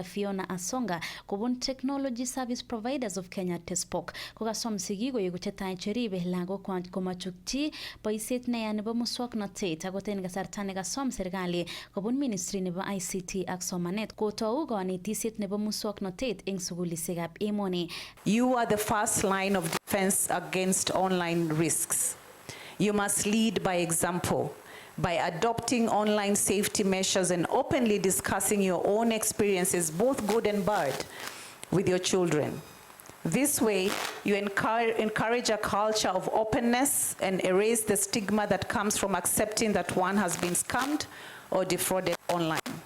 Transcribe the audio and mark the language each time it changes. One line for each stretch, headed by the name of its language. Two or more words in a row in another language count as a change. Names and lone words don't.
Kalenjin: Fiona Asonga kobun Technology Service Providers of Kenya TESPOC kokasom sigik koyeku chetai cheribe lagok komachukchi boisiet neya nebo muswoknotet akot en kasarta nekasom serikali kobun Ministry nebo ICT ak somanet kotou kanetisiet nebo muswoknotet eng sukulisiekab emoni.
English: You are the first line of defense against online risks. You must lead by example, by adopting online safety measures and openly discussing your own experiences, both good and bad, with your children. This way, you encourage a culture of openness and erase the stigma that comes from accepting that one has been scammed or defrauded online.